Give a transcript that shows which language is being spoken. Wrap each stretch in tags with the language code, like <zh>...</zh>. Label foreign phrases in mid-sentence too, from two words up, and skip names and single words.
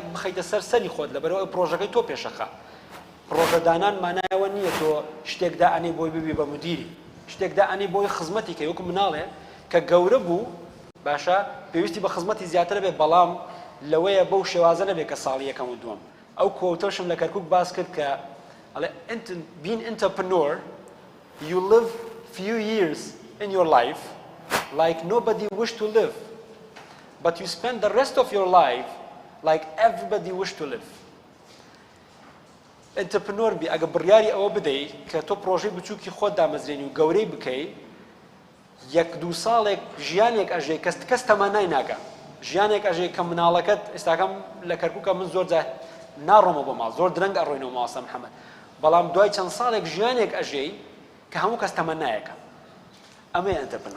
<ckb>بخەیتە سەری خۆت لەبەرەوە پرۆژەکەی تۆ پێشەخە پرۆژەدانان مانایەوە نییە تۆ شتێکدا ئەنێ بۆی ببی بە مدیری شتێکدا ئەنێ بۆی خزمەتی کە وەکو مناڵێ کە گەورە بوو باشە پێویستی بە خزمەتی زیاتر بێ بەڵام لەوەیە بەو شێوازە نەبێت کە ساڵی یەکەم و دووەم ئەو کۆتەشم لە کەرکووک باس کرد کە</ckb> <en>being entrepreneur you live few years in your life like nobody wish to live but you spend the rest of your life like everybody wish to live</en> <ckb>entrepreneur بی ئەگە بڕیاری ئەوە بدەیت کە تۆ پرۆژەی بچووکی خۆت دامەزرێنی و گەورەی بکەیت یەک دوو ساڵێک ژیانێک ئەژێ کەس تەمانای ناکە ژیانێک ئەژێ کە مناڵەکەت ئێستاکەم لە کەرکووکە من زۆر جار ناڕۆمە بۆ ماڵ زۆر درەنگ ئەڕۆینەوە ماوەسە محەممەد بەڵام دوای چەند ساڵێک ژیانێک ئەژێی کە هەموو کەس تەمەنایەکە ئەمەیە ئەنتەرپرنۆر</ckb>